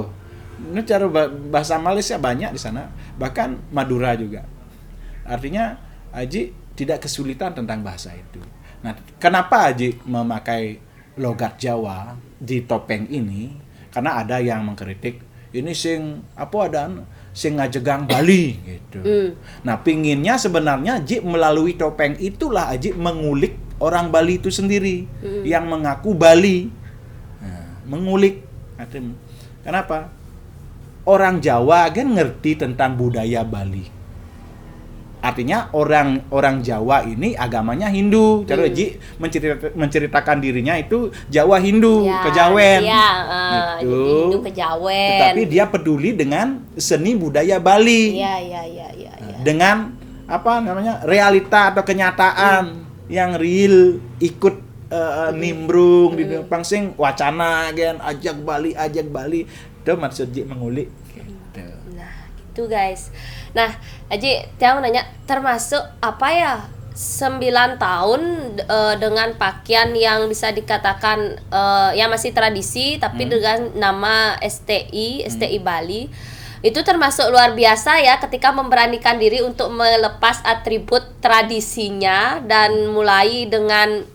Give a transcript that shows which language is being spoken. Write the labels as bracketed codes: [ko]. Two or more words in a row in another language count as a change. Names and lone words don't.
[id] Ini cara bahasa Malaysia banyak di sana, bahkan Madura juga. Artinya Aji tidak kesulitan tentang bahasa itu. Nah, kenapa Aji memakai logat Jawa di topeng ini? Karena ada yang mengkritik ini [ban] sing ngajegang [id] Bali gitu. Nah, pinginnya sebenarnya Aji melalui topeng itulah Aji mengulik orang Bali itu sendiri yang mengaku Bali. Mengulik. Kenapa? Orang Jawa kan ngerti tentang budaya Bali. Artinya orang Jawa ini agamanya Hindu. Cara Ji menceritakan dirinya itu Jawa Hindu, Kejawen. Gitu. Hindu Kejawen. Tetapi dia peduli dengan seni budaya Bali. Iya. Dengan realita atau kenyataan yang real, ikut nimbrung di depan [ban] sing wacana gen ajak [id] Bali itu maksud Ji mengulik gitu. Nah gitu guys. Nah Aji Tiang nanya termasuk apa ya 9 tahun dengan pakaian yang bisa dikatakan yang masih tradisi tapi dengan nama STI Bali itu termasuk luar biasa ya ketika memberanikan diri untuk melepas atribut tradisinya dan mulai dengan